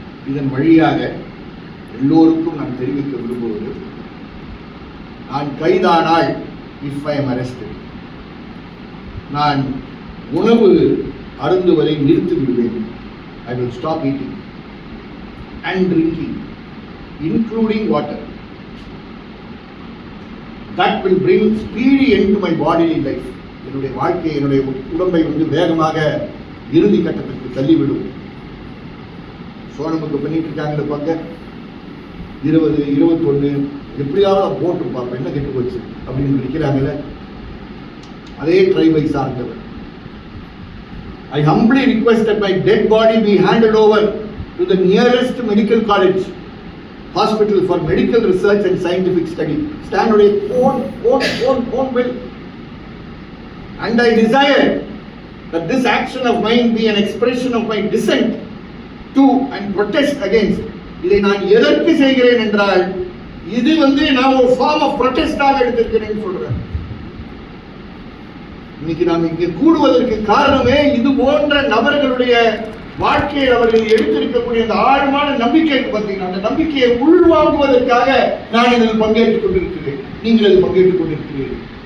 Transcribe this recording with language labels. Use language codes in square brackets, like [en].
[ta] இதன் வழியாக எல்லோருக்கும் நான் தெரிவிக்க விரும்புவது, நான் கைதானால், [en] if I am arrested, [ta] நான் உணவு அருந்துவதை நிறுத்தி விடுவேன். [en] I will stop eating and drinking, including water. That will bring speedy end to my bodily life. [ta] என்னுடைய வாழ்க்கை, என்னுடைய உடம்பை வந்து வேகமாக இறுதி கட்டத்திற்கு தள்ளிவிடும். சோனமுக்கு பண்ணிட்டு இருக்காங்க பாங்க, 20, 21 எப்படியாவது போட்டு பார்ப்பேன் என்ன கெட்டு போச்சு அப்படின்னு நினைக்கிறாங்கல்ல, அதே ட்ரைபை சார்ந்தவர். [en] I humbly request that my dead body be handed over to the nearest medical college hospital for medical research and scientific study. Stand on own will. And I desire that this action of mine be an expression of my dissent to and protest against. [ta] இதை நான் எதற்கு செய்கிறேன் என்றால், இது வந்து நான் ஒரு [en] form of ப்ரொடெஸ்டாக [ta] எடுத்திருக்கிறேன்னு சொல்றேன். இன்னைக்கு நாம் இங்கே கூடுவதற்கு காரணமே இது போன்ற நபர்களுடைய வாழ்க்கையில் அவர்கள் எடுத்திருக்கக்கூடிய அந்த ஆழமான நம்பிக்கை பார்த்தீங்கன்னா, அந்த நம்பிக்கையை உள்வாங்குவதற்காக நான் இதில் பங்கேற்றுக் கொண்டிருக்கிறேன், நீங்கள் அதில் பங்கேற்றுக் கொண்டிருக்கிறீர்கள்.